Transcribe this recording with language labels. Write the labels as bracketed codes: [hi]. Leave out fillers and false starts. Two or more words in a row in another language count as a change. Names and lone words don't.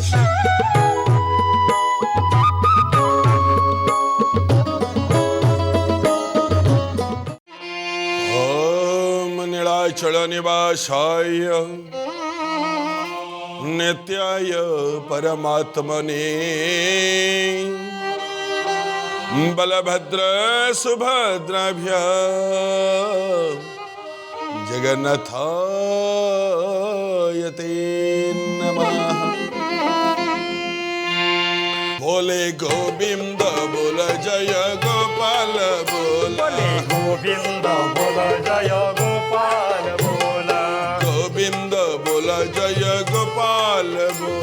[sa] ओम नीलाचल निवासाय नित्याय परमात्मने बलभद्र सुभद्राभ्य जगन्नाथाय ते नमः। [hi] बोले गोविंद बोल जय गोपाल बोल, बोले गोविंद बोल जय गोपाल बोल, गोविंद बोल जय गोपाल बोल,